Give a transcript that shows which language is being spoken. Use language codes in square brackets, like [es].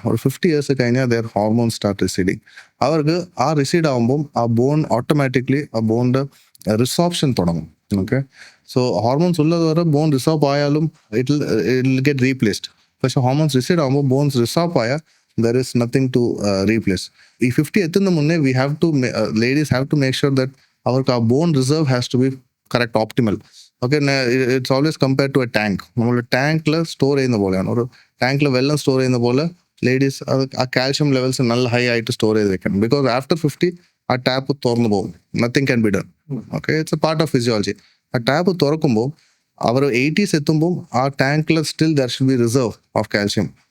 [ml] ഒരു 50 years കഴിഞ്ഞാൽ [en] Their hormone start receding. [ml] അവർക്ക് ആ റിസീഡ് ആകുമ്പം ആ ബോൺ ഓട്ടോമാറ്റിക്കലി ആ ബോണിൻ്റെ റിസോപ്ഷൻ തുടങ്ങും. ഓക്കെ, ഹോർമോൺസ് ഉള്ളത് വരെ ബോൺ റിസോപ്പ് ആയാലും [en] It will get replaced. [ml] പക്ഷേ ഹോർമോൺസ് റിസീഡ് ആകുമ്പോൾ ബോൺസ് റിസോപ്പ് ആയാൽ [en] there is nothing to replace. [ml] ഈ 50 എത്തുന്ന മുന്നേ [en] we have to ladies have to make sure that അവർക്ക് ആ bone reserve has to be correct, optimal. Okay, it's always compared to a tank. [ml] നമ്മൾ ടാങ്കിൽ സ്റ്റോർ ചെയ്യുന്ന പോലെയാണ്. ഒരു ടാങ്കിൽ വെള്ളം സ്റ്റോർ ചെയ്യുന്ന പോലെ ലേഡീസ് ആ കാൽഷ്യം ലെവൽസ് നല്ല ഹൈ ആയിട്ട് സ്റ്റോർ ചെയ്ത് വെക്കണം. ബിക്കോസ് ആഫ്റ്റർ 50 ആ ടാപ്പ് തുറന്നു പോകും. [en] Nothing can be done. Okay, it's a part of physiology. [ml] ആ ടാപ്പ് തുറക്കുമ്പോൾ അവർ 80s എത്തുമ്പോൾ ആ ടാങ്കിൽ [en] Still there should be reserve of calcium.